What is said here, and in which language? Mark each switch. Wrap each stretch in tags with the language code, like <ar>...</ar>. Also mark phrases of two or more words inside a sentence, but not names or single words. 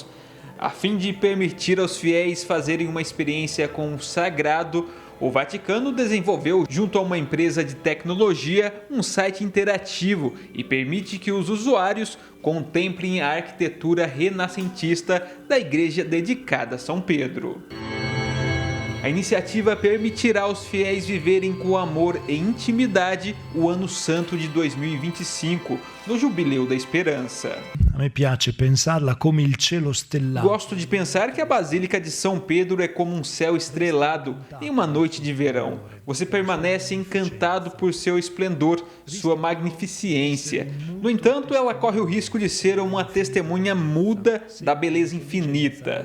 <pt>A fim de permitir aos fiéis fazerem uma experiência com o sagrado, o Vaticano desenvolveu, junto a uma empresa de tecnologia, um site interativo e permite que os usuários contemplem a arquitetura renascentista da igreja dedicada a São Pedro. A iniciativa permitirá aos fiéis viverem com amor e intimidade o Ano Santo de 2025, no Jubileu da Esperança.</pt> <it>A me piace pensarla come il cielo stellato.</it> <pt>Gosto de pensar que a Basílica de São Pedro é como um céu estrelado em uma noite de verão. Você permanece encantado por seu esplendor, sua magnificência. No entanto, ela corre o risco de ser uma testemunha muda da beleza infinita.</pt>